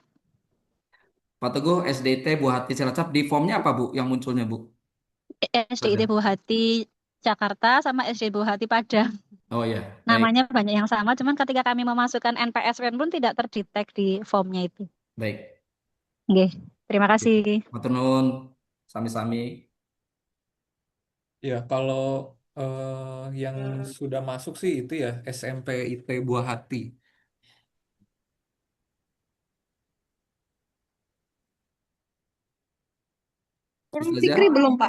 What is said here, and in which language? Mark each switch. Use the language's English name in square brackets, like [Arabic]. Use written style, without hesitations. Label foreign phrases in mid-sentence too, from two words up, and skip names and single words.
[Indonesian] Pak Teguh SDT Buah Hati Cilacap, di formnya apa Bu yang munculnya Bu? SDIT Buah Hati Jakarta sama SD Buah Hati Padang. Oh ya, baik. Namanya banyak yang sama, cuman ketika kami memasukkan NPSN pun tidak terdetek di formnya itu. Baik. Oke, terima kasih. [Javanese] Matur nuwun. Sami-sami. [Indonesian] Ya, kalau yang sudah masuk sih itu ya SMP IT Buah Hati. Nurul Ustazah? Fikri belum Pak?